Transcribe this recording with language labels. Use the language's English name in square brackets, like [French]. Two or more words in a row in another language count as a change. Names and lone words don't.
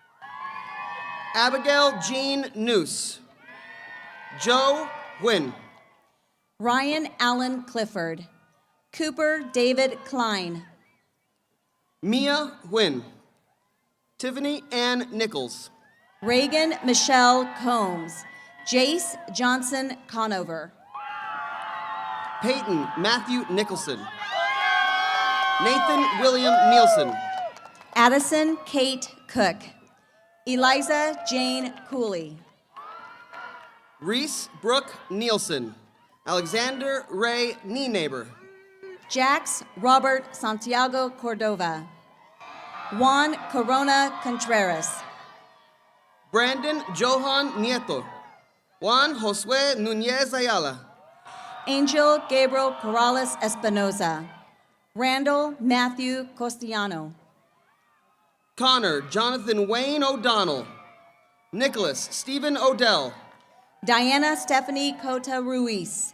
[English] Abigail Jean Noose. Joe Wynn. Ryan Allen Clifford. Cooper David Klein. Mia Wynn. Tiffany Ann Nichols. Reagan Michelle Combs. Jace Johnson Conover. Peyton Matthew Nicholson. Nathan William Nielsen. Addison Kate Cook. Eliza Jane Cooley. Reese Brooke Nielsen. Alexander Ray Neighbor. Jax Robert Santiago Cordova. Juan Corona Contreras. Brandon Johan Nieto. Juan Josue Nunez Ayala. Angel Gabriel Corrales Espinoza. Randall Matthew Costiano. Connor Jonathan Wayne O'Donnell. Nicholas Stephen Odell. Diana Stephanie Cota Ruiz.